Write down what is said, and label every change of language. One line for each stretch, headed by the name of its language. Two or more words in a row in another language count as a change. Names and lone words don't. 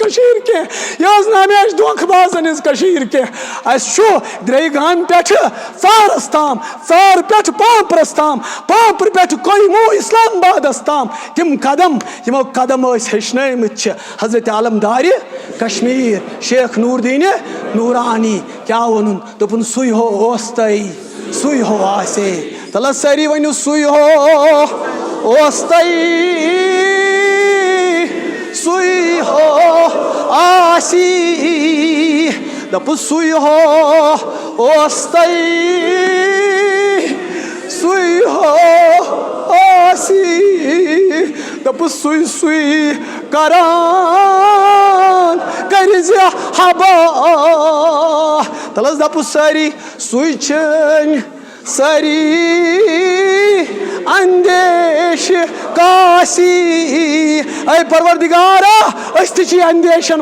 Kashmiri: کٔشیٖر کینٛہہ یہِ ٲس نہٕ ہمیشہِ دھوکہٕ بازن ہِنٛز کٔشیٖر کینٛہہ اَسہِ چھُ درٛیٚیہِ گامہِ پٮ۪ٹھٕ ژارس تام ژار پٮ۪ٹھٕ پامپرس تام پامپرٕ پٮ۪ٹھٕ کویموٗ اسلام آبادس تام تِم قدم یِمو قدم ٲسۍ ہیٚچھنٲومٕتۍ چھِ حضرت عالمدارِ کشمیٖر شیخ نوٗر دیٖنہِ نوٗرانی کیٛاہ ووٚنُن دوٚپُن سُے ہو اوس تۄہہِ سُے ہو آسے تل حظ سٲری ؤنِو سُے ہو اوس تۄہہِ سُے ہو آسی دَپُس سُے ہو اوس تۄہہِ سُے ہو آسی دَپُس سُے سُے کران کٔرزِ حبا تل حظ دَپُس سٲری سُے چھِنۍ سٲری اندیش کاسی اے پروردگارا أسۍ تہِ چھِ اندیشن